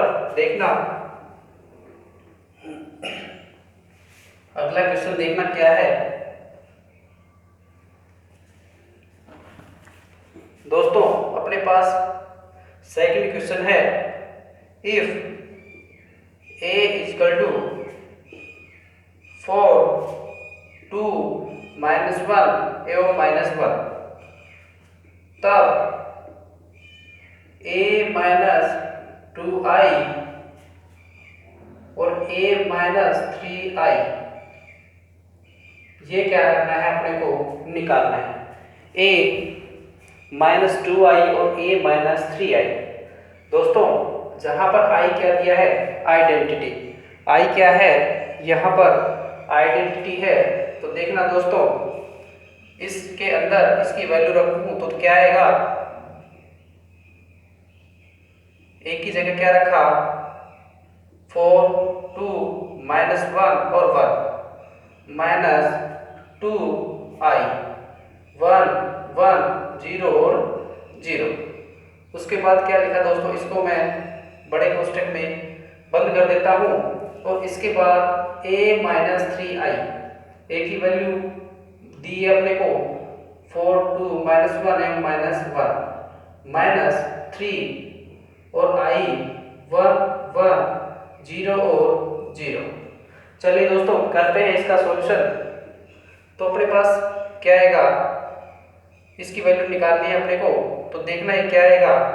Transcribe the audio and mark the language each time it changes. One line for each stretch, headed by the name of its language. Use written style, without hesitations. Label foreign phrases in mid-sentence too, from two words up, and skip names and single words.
Hindi: देखना अगला क्वेश्चन, देखना क्या है दोस्तों। अपने पास
English: second question
Hindi: है,
English: if a equal to
Hindi: 4 2 -1 एवं -1, तब a - 2i और a - 3i, ये क्या करना है, अपने को निकालना है। a -2i और a -3i। दोस्तों जहां पर i क्या दिया है, आइडेंटिटी, i क्या है यहाँ पर आइडेंटिटी है। तो देखना दोस्तों, इसके अंदर इसकी वैल्यू रखूं तो क्या आएगा, a की जगह क्या रखा 4 2 -1 और 1 -2i 1 1 0 और 0। उसके बाद क्या लिखा दोस्तों, इसको मैं बड़े कोष्टक में बंद कर देता हूँ और इसके बाद a - 3i, a की वैल्यू दी है अपने को 4 2 -1 m -1 माइनस 3 और i 1 1 0 और 0। चलिए दोस्तों करते हैं इसका सॉल्यूशन। तो अपने पास क्या आएगा, इसकी वैल्यू निकालनी है अपने को, तो देखना है क्या आएगा।